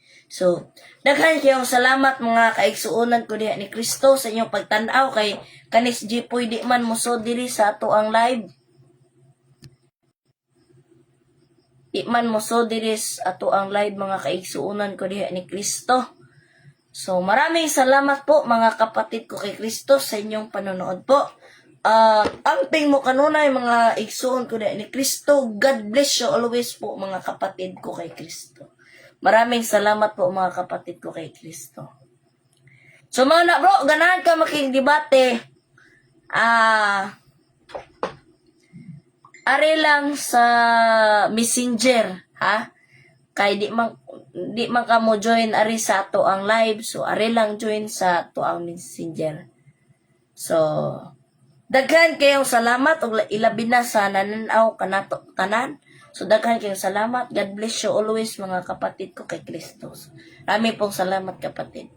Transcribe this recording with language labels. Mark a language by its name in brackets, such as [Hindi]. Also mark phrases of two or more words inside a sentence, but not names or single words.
[Cebuano] So, daghan kayong salamat mga kaigsuonan ko diha ni Kristo sa inyong pagtan-aw kay kanis Jipoy di man muso diri sa ato ang live. Di man muso diri sa ato ang live mga kaigsuonan ko diha ni Kristo. So, [Filipino] maraming salamat po mga kapatid ko kay Kristo sa inyong panonood po. [Cebuano] Amping mo kanunay mga igsuon ko diha ni Kristo. [English] God bless you always [Filipino] po mga kapatid ko kay Kristo. Maraming salamat po mga kapatid ko kay Kristo. [Cebuano] So mga na bro, ganahan ka makigdebate. Are lang sa Messenger, Kay di man ka mo join ari sa ato ang live, so are lang join sa ato ang Messenger. So daghan kayong salamat ug ilabi na sa nananaw kanato tanan. So daghan kayong salamat. [English] God bless you always [Filipino] mga kapatid ko kay Kristo. Rami pong salamat kapatid.